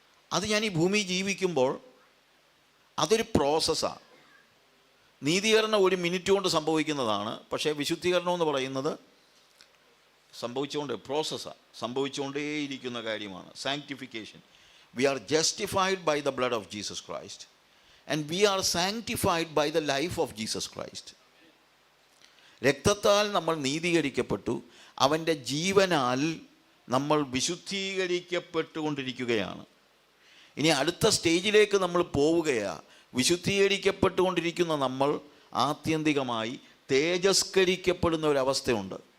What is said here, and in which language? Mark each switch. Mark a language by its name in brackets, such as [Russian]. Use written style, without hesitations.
[Malayalam] അത് ഞാൻ ഈ ഭൂമി ജീവിക്കുമ്പോൾ അതൊരു പ്രോസസ്സാണ്. നീതീകരണം 1 minute കൊണ്ട് സംഭവിക്കുന്നതാണ്. പക്ഷേ വിശുദ്ധീകരണം എന്ന് പറയുന്നത് പ്രോസസ്സാണ്, സംഭവിച്ചുകൊണ്ടേയിരിക്കുന്ന കാര്യമാണ്. [English] Sanctification. We are justified by the blood of Jesus Christ and we are sanctified by the life of Jesus Christ. [Malayalam] രക്തത്താൽ നമ്മൾ നീതീകരിക്കപ്പെട്ടു, അവൻ്റെ ജീവനാൽ നമ്മൾ വിശുദ്ധീകരിക്കപ്പെട്ടുകൊണ്ടിരിക്കുകയാണ്. ഇനി അടുത്ത സ്റ്റേജിലേക്ക് നമ്മൾ പോവുകയാണ്. വിശുദ്ധീകരിക്കപ്പെട്ടുകൊണ്ടിരിക്കുന്ന നമ്മൾ ആത്യന്തികമായി തേജസ്കരിക്കപ്പെടുന്ന ഒരവസ്ഥയുണ്ട്.